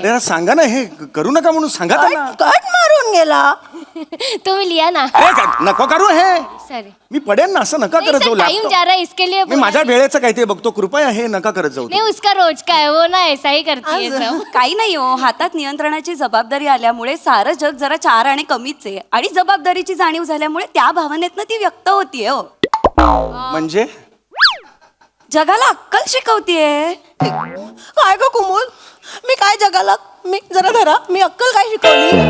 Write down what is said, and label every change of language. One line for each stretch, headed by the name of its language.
Marathi: अरे सांगा ना, हे करू नका म्हणून सांगा त्यांना. कट मारून गेला. तुम्ही लिया ना. नको करू हे. सॉरी. मी पडेन ना, असं नका करत जाऊ.
Hindi: टाइम जा रहा है इसके लिए.
Marathi: मी माझ्या वेळेचं काय ते बघतो, कृपया हे नका करत जाऊ.
Hindi: नहीं उसका रोज का है वो ना ऐसा ही करती है सब.
Marathi: काही नाही हो, हातात नियंत्रणाची जबाबदारी आल्यामुळे सारं जग जरा चार आणि कमीच आहे आणि जबाबदारीची जाणीव झाल्यामुळे त्या भावनेतनं ती व्यक्त होतीये हो. म्हणजे जगाला अक्कल शिकवतीये. काय ग कुमुद, मी काय जगाला, मी जरा धरा, मी अक्कल काय शिकवली?